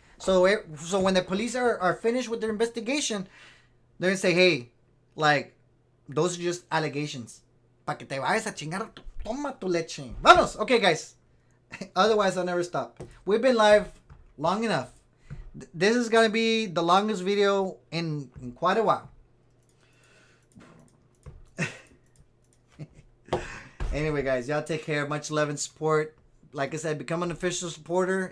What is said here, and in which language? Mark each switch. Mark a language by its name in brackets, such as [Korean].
[English] So when the police are finished with their investigation, they're gonna say, hey, like, those are just allegations. [Spanish] Pa' que te vayas a chingar, toma tu leche. [English] Vamos, okay guys. Otherwise I'll never stop. We've been live long enough. This is gonna be the longest video in quite a while. Anyway, guys, y'all take care. Much love and support. Like I said, become an official supporter.